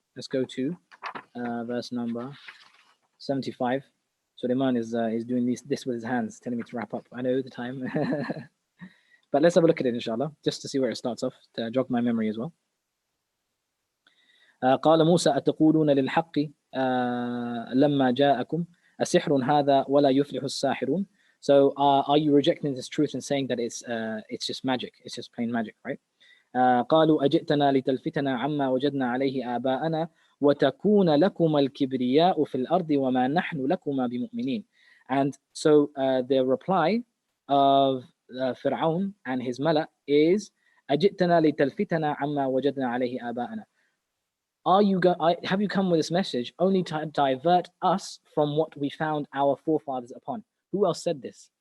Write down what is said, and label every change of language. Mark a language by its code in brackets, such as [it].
[en] Let's go to verse number 75. Sulaiman is doing this with his hands, telling me to wrap up. I know the time. But let's have a look at it, inshallah, just to see where it starts off, to jog my memory as well. [ar] قال موسى أتقولون للحق لما جاءكم أسحر هذا ولا يفلح الساحرون. [en] So are you rejecting this truth and saying that it's just magic, it's just plain magic, right? [ar] قالوا أجئتنا لتلفتنا عما وجدنا عليه آباءنا وتكون لكم الكبرياء في الأرض وما نحن لكما بمؤمنين. [en] And so the reply of Fir'aun and his mala is [ar] أجئتنا لتلفتنا عما وجدنا عليه آباءنا. [en] Have you come with this message only to divert us from what we found our forefathers upon? Who else said this?